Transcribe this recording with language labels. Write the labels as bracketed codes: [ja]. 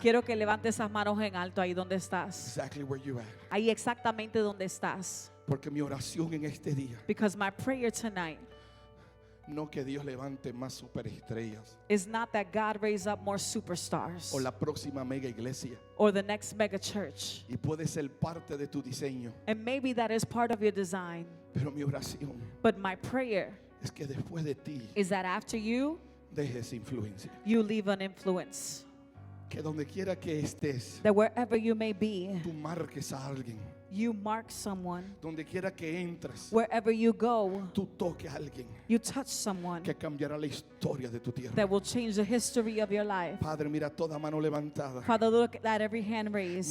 [es] quiero que levantes esas manos en alto ahí donde estás. [en] Exactly where you're at. [es] Ahí exactamente donde estás. Porque mi oración en este día, [en] Because my prayer tonight [es] no que Dios levante más superestrellas [en] is not that God raise up more superstars [es] o la próxima mega iglesia, [en] or the next mega church. [es] y puede ser parte de tu diseño, [en] And maybe that is part of your design. [es] pero mi oración [en] But my prayer [es] es que después de ti [en] is that after you, [es] dejes influencia. [en] you leave an influence. [es] Que donde quiera que estés, [en] That wherever you may be, [es] tú marques a alguien. [en] you mark someone. [es] Donde quiera que entres, [en] Wherever you go, [es] tú toques a alguien [en] you touch someone [es] que cambiará la historia de tu tierra. [en] that will change the history of your life. [es] Padre, mira toda mano levantada. [en] Father, look at every hand raised.